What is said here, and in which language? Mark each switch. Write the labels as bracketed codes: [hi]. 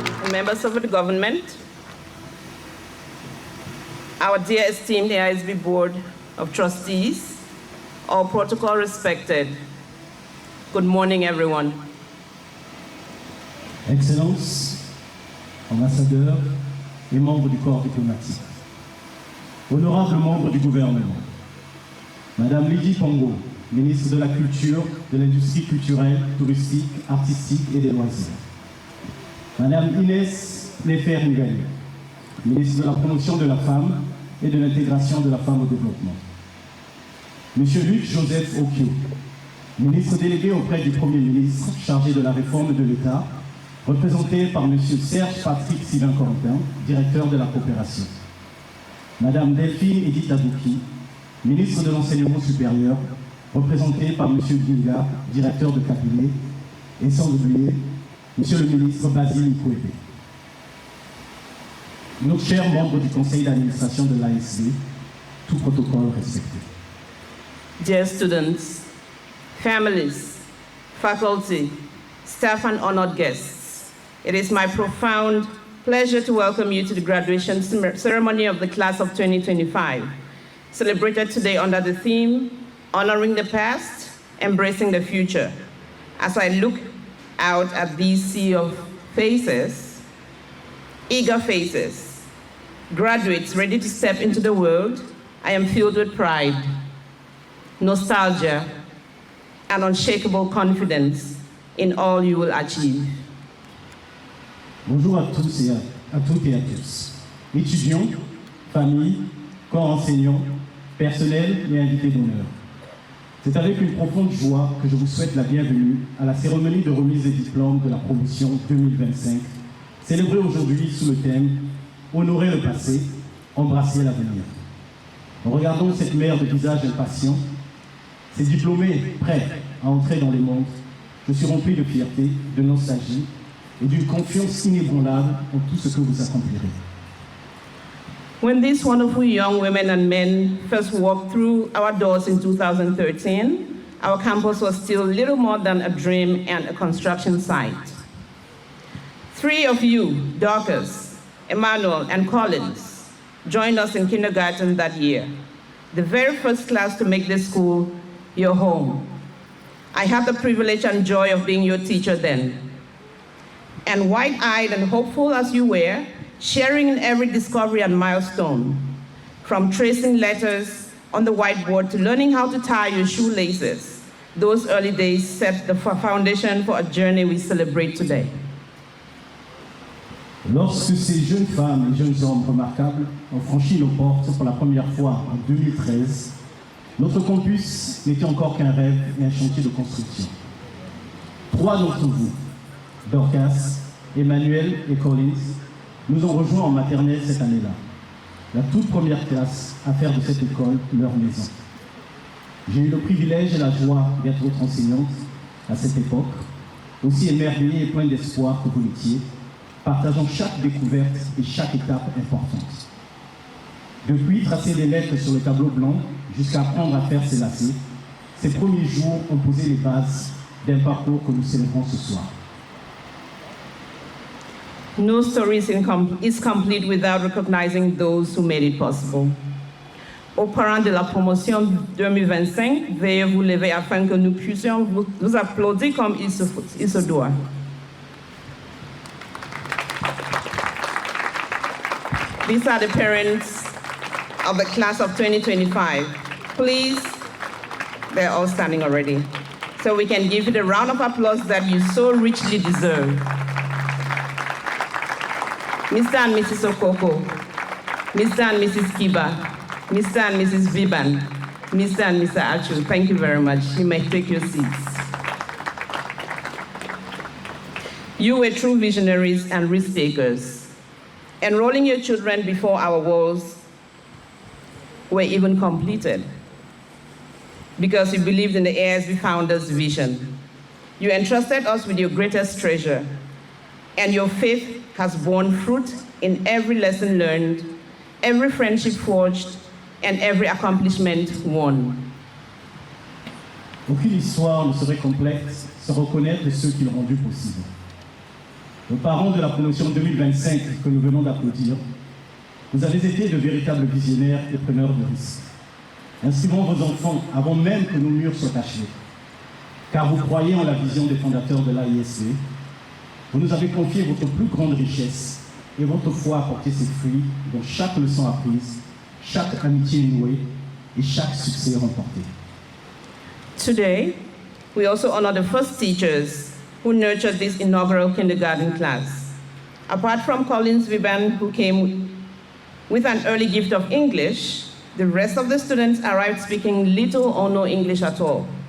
[en] members of the government, our dear esteemed Aisb Board of Trustees, all protocol respected. Good morning, everyone. [fr] Excellences, ambassadeurs et membres du corps diplomatique, honorables membres du gouvernement, Madame Lydie Pongo, ministre de la Culture, de l'Industrie culturelle, touristique, artistique et des loisirs, Madame Inès Nefer-Ngali, ministre de la Promotion de la Femme et de l'Intégration de la Femme au Développement, Monsieur Luc Joseph Okio, ministre délégué auprès du Premier ministre chargé de la réforme de l'État, représenté par M. Serge Patrick Sylvain-Corentin, directeur de la coopération. Madame Delphine Edith Abouki, ministre de l'Enseignement supérieur, représentée par M. Ginga, directeur de cabinet, et sans oublier M. le ministre Basile Ikwebe. Nos chers membres du conseil d'administration de l'Aisb, tout protocole respecté. [en] Dear students, families, faculty, staff and honored guests, it is my profound pleasure to welcome you to the graduation ceremony of the class of 2025, celebrated today under the theme, Honoring the Past, Embracing the Future. As I look out at these sea of faces, eager faces, graduates ready to step into the world, I am filled with pride, nostalgia, and unshakable confidence in all you will achieve. [fr] Bonjour à tous et à toutes et à tous, étudiants, familles, corps enseignants, personnel et invités d'honneur. C'est avec une profonde joie que je vous souhaite la bienvenue à la cérémonie de remise des diplômes de la promotion 2025, célébrée aujourd'hui sous le thème « Honorer le passé, embrasser l'avenir ». Regardons cette mer de visages impatients, ces diplômés prêts à entrer dans les mondes. Je suis rempli de fierté, de nostalgie et d'une confiance inébranlable en tout ce que vous accomplirez. [en] When these wonderful young women and men first walked through our doors in 2013, our campus was still little more than a dream and a construction site. 3 of you, Dorcas, Emmanuel, and Collins, joined us in kindergarten that year, the very first class to make this school your home. I had the privilege and joy of being your teacher then. And wide-eyed and hopeful as you were, sharing in every discovery and milestone, from tracing letters on the whiteboard to learning how to tie your shoelaces, those early days set the foundation for a journey we celebrate today. [fr] Lorsque ces jeunes femmes et jeunes hommes remarquables ont franchi nos portes pour la première fois en 2013, notre campus n'était encore qu'un rêve et un chantier de construction. 3 d'entre vous, Dorcas, Emmanuel et Collins, nous ont rejoints en maternelle cette année-là, la toute première classe à faire de cette école leur maison. J'ai eu le privilège et la joie d'être votre enseignante à cette époque, aussi émerveillée et pleine d'espoir que vous l'étiez, partageant chaque découverte et chaque étape importante. Depuis tracer des lettres sur le tableau blanc jusqu'à apprendre à faire ses lacets, ces premiers jours ont posé les bases d'un parcours que nous célébrons ce soir. [en] No story is complete without recognizing those who made it possible. [fr] Aux parents de la promotion 2025, veuillez vous lever afin que nous puissions vous applaudir comme il se doit. [en] These are the parents of the class of 2025. Please, they're all standing already. So we can give you the round of applause that you so richly deserve. Mr. and Mrs. Okoko, Mr. and Mrs. Kiba, Mr. and Mrs. Viban, Mr. and Mr. Achu, thank you very much. You may take your seats. You were true visionaries and risk takers, enrolling your children before our walls were even completed, because you believed in the Aisb founder's vision. You entrusted us with your greatest treasure, and your faith has borne fruit in every lesson learned, every friendship forged, and every accomplishment won. [fr] Aucune histoire ne serait complète sans reconnaître ceux qui l'ont rendu possible. Aux parents de la promotion 2025 que nous venons d'applaudir, vous avez été de véritables visionnaires et preneurs de risques. Inscrivons vos enfants avant même que nos murs soient achevés, car vous croyez en la vision des fondateurs de l'Aisb. Vous nous avez confié votre plus grande richesse et votre foi a porté ses fruits dans chaque leçon apprise, chaque amitié nouée et chaque succès remporté. [en] Today, we also honor the first teachers who nurtured this inaugural kindergarten class. Apart from Collins Viban, who came with an early gift of English, the rest of the students arrived speaking little or no English at all.